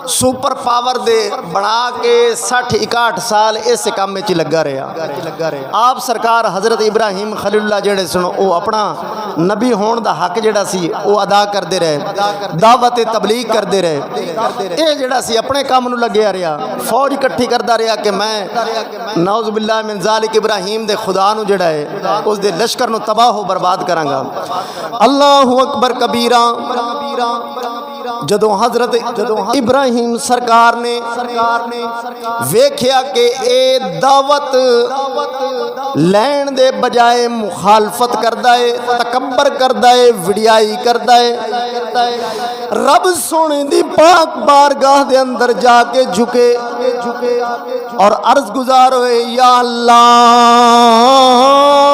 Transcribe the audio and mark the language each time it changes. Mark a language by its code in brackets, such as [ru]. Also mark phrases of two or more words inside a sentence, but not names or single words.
[en] super power [pa] دے بنا کے [ur] 60-61 سال اس کام میں لگا رہا. آپ سرکار حضرت ابراہیم خلیل اللہ [pa] جیہڑے سنو [ur] وہ اپنا نبی ہونے کا حق [pa] جیہڑا سی [ur] وہ ادا کرتے رہے، دعوت تبلیغ کرتے رہے. [pa] ایہ جیہڑا سی اپنے کم نوں لگیا رہا، فوج اکٹھی کردا رہا کہ میں [ar] نعوذ بالله من ذلك [pa] ابراہیم دے خدا نوں جیہڑا اے اس دے لشکر نوں تباہ و برباد کراں گا. [ar] الله أكبر كبيرا. [pa] جدوں حضرت ابراہیم سرکار نے ویکھیا کہ ایہ دعوت لین دے بجائے مخالفت کردا اے، تکبر کردا اے، وڈیائی کردا اے، رب سوہنے دی پاک بارگاہ دے اندر جا کے جھکے اور عرض گزار ہوئے, [ar] يا الله